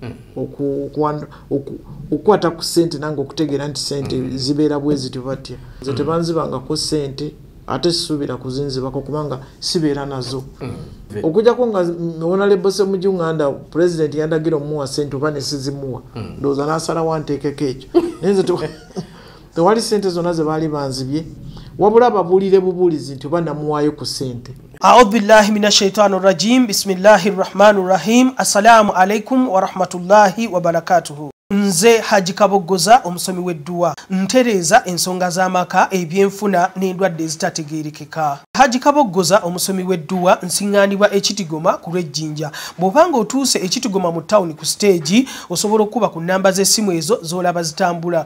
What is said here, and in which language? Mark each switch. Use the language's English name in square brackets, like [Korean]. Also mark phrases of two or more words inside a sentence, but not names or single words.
[Ganda] okukwata ku ssente nange okutegeera nti ssente zibeera bwe zityo batya nze tebanzibangako ssente ate sisuubira kuzinzibako kubanga sibeera nazo okujjako nga Hon. Semujju Nganda pulezidenti yandagira omuwa ssente oba ne sizimuwa ndowooza n'asalawo anteekeko ekyo naye nze tewali ssente zonna ze baali banzibye wabula babuulire bubuulizi nti oba namuwaayo ku ssente. [Arabic] أعوذ بالله من الشيطان الرجيم. بسم الله الرحمن الرحيم. السلام عليكم ورحمة الله وبركاته. [Ganda] Nze Haji Kaboggoza omusomi w'edduwa ntereeza ensonga z'amaka ebyenfuna n'endwadde ezitategeerekeka. Haji Kaboggoza omusomi w'edduwa nsiŋŋaanibwa ekitigoma ku lw'ejjinja. Bw'obanga otuuse ekitigoma mu ttawuni ku siteegi osobola okuba ku nnamba z'essimu ezo z'olaba zitambula.